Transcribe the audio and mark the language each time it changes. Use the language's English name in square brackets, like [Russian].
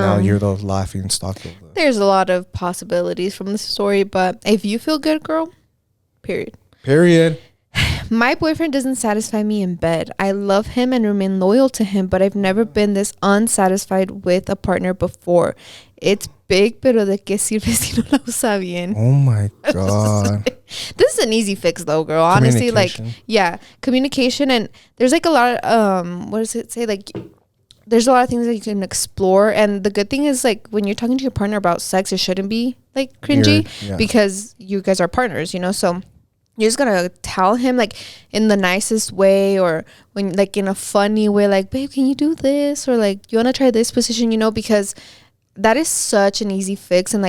[English] Now you're the laughing stock of the. There's a lot of possibilities from this story, but if you feel good, girl, period. My boyfriend doesn't satisfy me in bed. I love him and remain loyal to him, but I've never been this unsatisfied with a partner before. It's big, [Spanish] pero de qué sirve si no la usa bien. [English] Oh my God. This is an easy fix though, girl. Honestly, like, yeah, communication. And there's like a lot of, what does it say? Like, there's a lot of things that you can explore. And the good thing is, like, when you're talking to your partner about sex, it shouldn't be like cringy because you guys are partners, so you're just gonna tell him like in the nicest way, or when like in a funny way, like, babe, can you do this, or like, you want to try this position, because that is such an easy fix.